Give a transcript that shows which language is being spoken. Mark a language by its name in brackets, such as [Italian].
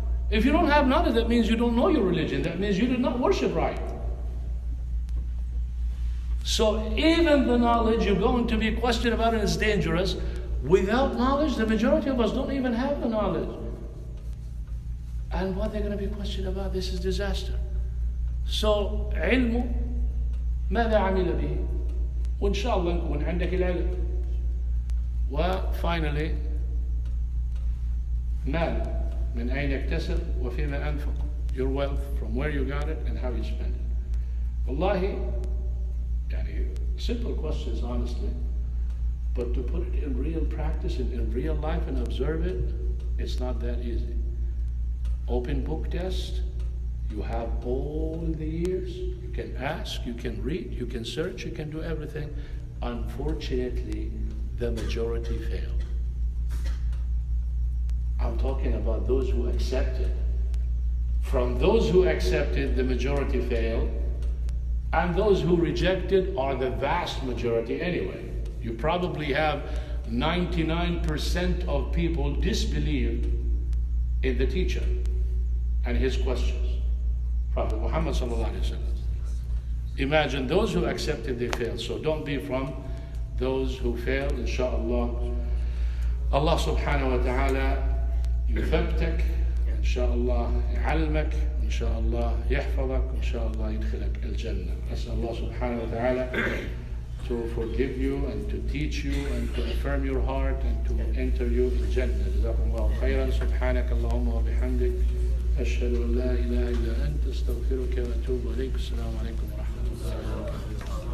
[English] If you don't have knowledge, that means you don't know your religion. That means you did not worship right. So even the knowledge you're going to be questioned about and it's dangerous. Without knowledge, the majority of us don't even have the knowledge. And what they're going to be questioned about, this is disaster. [Arabic] So, علمه ماذا عمل به؟ وإن شاء الله نكون عندك العلم. وfinally, مال من أين اكتسب وفيما أنفق. [English] Your wealth, from where you got it and how you spend it. Wallahi, simple questions, honestly. But to put it in real practice and in real life and observe it, it's not that easy. Open book test, you have all the years. You can ask, you can read, you can search, you can do everything. Unfortunately, the majority fail. I'm talking about those who accepted. From those who accepted, the majority failed. And those who rejected are the vast majority anyway. You probably have 99% of people disbelieved in the teacher and his questions. Prophet Muhammad sallallahu alaihi wasallam. Imagine those who accepted, they failed. So don't be from those who failed, inshallah. [Arabic] Allah subhanahu wa ta'ala يثبتك إن شاء الله يعلمك إن شاء الله يحفظك إن شاء الله يدخلك الجنة. أسأل الله سبحانه وتعالى [English] to forgive you and to teach you and to affirm your heart and to enter you in Jannah. [Arabic] جزاكم الله خيرا. سبحانك اللهم وبحمدك أشهد أن لا إله إلا أنت أستغفرك وأتوب إليك. السلام عليكم ورحمة الله وبركاته.